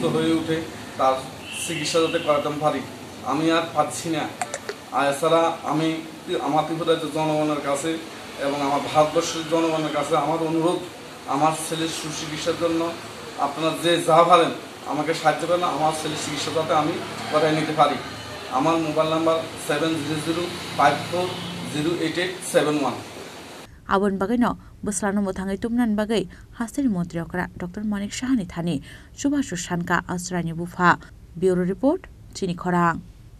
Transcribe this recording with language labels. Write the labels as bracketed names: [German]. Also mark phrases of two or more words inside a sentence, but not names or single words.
[Bangla] হয়ে ওঠে তার চিকিৎসা যাতে করাতে পারি আমি আর পাচ্ছি না এছাড়া আমি আমার ত্রিপুরা রাজ্যের জনগণের কাছে এবং আমার ভারতবর্ষের জনগণের কাছে আমার অনুরোধ আমার ছেলের সুচিকিৎসার জন্য আপনারা যে যা পারেন আমাকে সাহায্য করেন আমার ছেলের চিকিৎসা যাতে আমি করাই নিতে পারি আমার মোবাইল নাম্বার 7005408871 [Bodo] आबन बागैनो बस्लानो मोथाङै तुमनान बागै हास्टेनि मन्त्रि अकरा डक्टर मानिक साहानि थानि सुबासु सानका आस्रायनि बुफा [English] bureau report [Bodo] चिनि खरां।